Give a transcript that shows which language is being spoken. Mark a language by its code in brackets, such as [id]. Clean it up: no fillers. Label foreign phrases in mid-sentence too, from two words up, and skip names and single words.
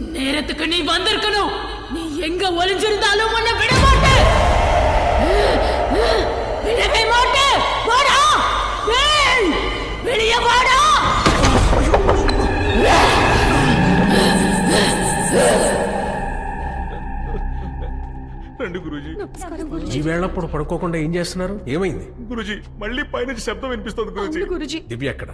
[ta] நேரத்துக்கு நீ வந்திருக்கணும். நீ எங்க ஒளிஞ்சிருந்தாலும் உன்னை விட மாட்டேன். விடவே மாட்டேன். வாடா, வெளியே வாடா. [te] రండి గురూజీ. ఈ వేళప్పుడు పడుకోకుండా ఏం చేస్తున్నారు? ఏమైంది? గురూజీ మళ్ళీ పైనుంచి శబ్దం వినిపిస్తుంది గురూజీ. గురూజీ దివ్య ఎక్కడ?